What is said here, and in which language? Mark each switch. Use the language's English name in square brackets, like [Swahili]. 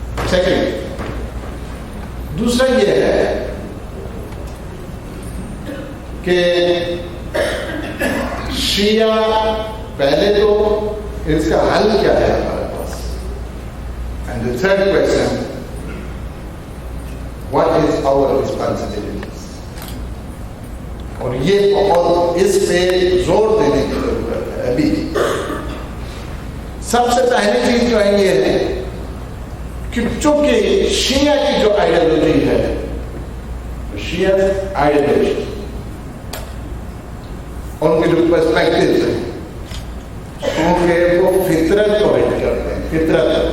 [Hindi] Second, दूसरा ये है कि शिया, पहले तो इसका हल क्या है हमारे पास? [English] And the third question, what is our responsibilities? [Hindi] और ये बहुत इस पे जोर देने की जरूरत है अभी। सबसे पहली चीज जो है ये है कि चूंकि शिया की जो आइडियोलॉजी है, शिया आइडियोलॉजी, उनके जो पर्सपेक्टिव्स हैं, उनके वो फितरत को हिट करते हैं, फितरत।